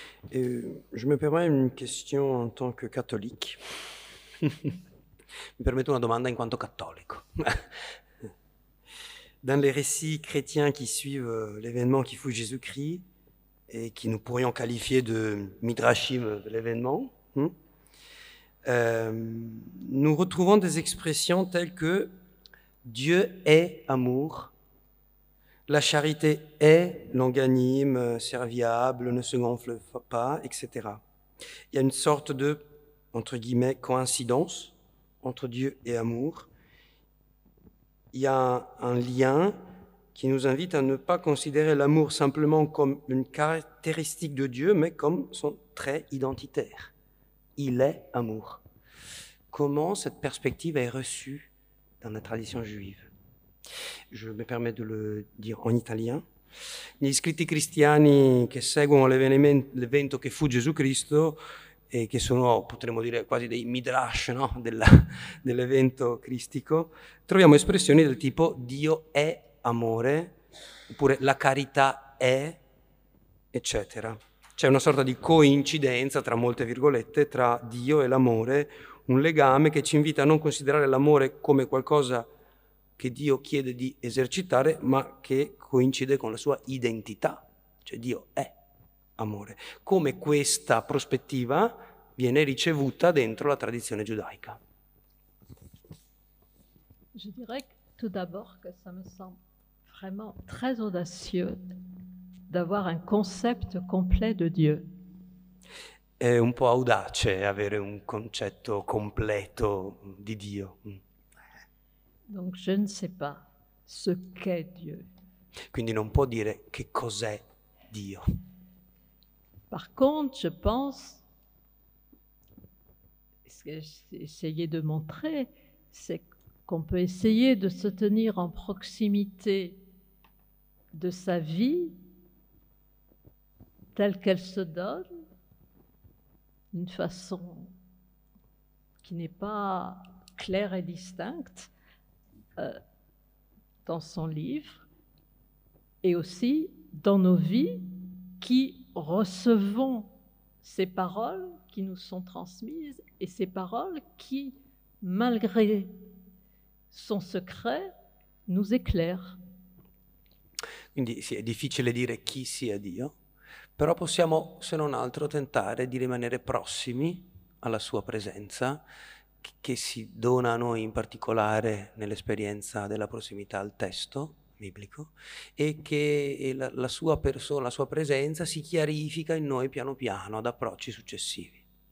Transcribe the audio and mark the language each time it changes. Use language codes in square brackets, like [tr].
[fr] Je me permets une question en tant que catholique. [it] Mi permetto una domanda in quanto cattolico. [fr] Dans les récits chrétiens qui suivent l'événement qui fut Jésus-Christ, et qui nous pourrions qualifier de midrashim de l'événement, nous retrouvons des expressions telles que Dieu est amour, la charité est longanime, serviable, ne se gonfle pas, etc. Il y a une sorte de, entre guillemets, coïncidence entre Dieu et amour. Il y a un lien qui nous invite à ne pas considérer l'amour simplement comme une caractéristique de Dieu, mais comme son trait identitaire. Il est amour. Comment cette perspective est reçue dans la tradition juive? [it] Je mi permetto di le dire in italiano. Gli scritti cristiani che seguono l'evento che fu Gesù Cristo e che sono, potremmo dire, quasi dei midrash, no? dell'evento cristico, troviamo espressioni del tipo Dio è amore, oppure la carità è, eccetera. C'è una sorta di coincidenza, tra molte virgolette, tra Dio e l'amore, un legame che ci invita a non considerare l'amore come qualcosa che Dio chiede di esercitare, ma che coincide con la sua identità, cioè Dio è amore. Come questa prospettiva viene ricevuta dentro la tradizione giudaica? [fr] Je dirais tout d'abord que ça me semble vraiment très audacieux d'avoir un concept complet de Dieu. [it] È un po' audace avere un concetto completo di Dio. [fr] Donc je ne sais pas ce qu'est Dieu. [it] Quindi non può dire che cos'è Dio. [fr] Par contre, je pense ce que j'ai essayé de montrer, c'est qu'on peut essayer de se tenir en proximité de sa vie telle qu'elle se donne, d'une façon qui n'est pas claire et distincte dans son livre, et aussi dans nos vies qui recevons ces paroles qui nous sont transmises et ces paroles qui, malgré son secret, nous éclairent. [it] Quindi sì, è difficile dire chi sia Dio, però possiamo, se non altro, tentare di rimanere prossimi alla sua presenza, che si dona a noi in particolare nell'esperienza della prossimità al testo biblico, e che la sua persona, la sua presenza si chiarifica in noi piano piano ad approcci successivi.